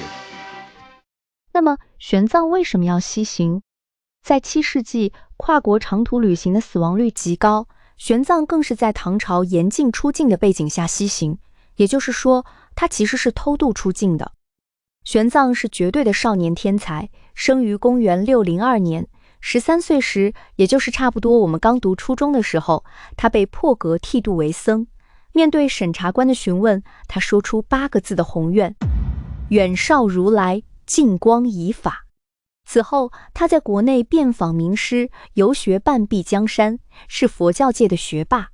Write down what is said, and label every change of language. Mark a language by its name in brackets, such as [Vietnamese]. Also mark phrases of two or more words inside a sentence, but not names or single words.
[Chinese] 那麼玄奘為什麼要西行？在7世紀，跨國長途旅行的死亡率極高，玄奘更是在唐朝嚴禁出境的背景下西行，也就是說，他其實是偷渡出境的。玄奘是絕對的少年天才，生於公元602年。13歲時，也就是差不多我們剛讀初中的時候，他被破格剃度為僧。面對審查官的詢問，他說出8個字的宏願：遠紹如來，近光儀法。此後，他在國內遍訪名師，遊學半壁江山，是佛教界的學霸。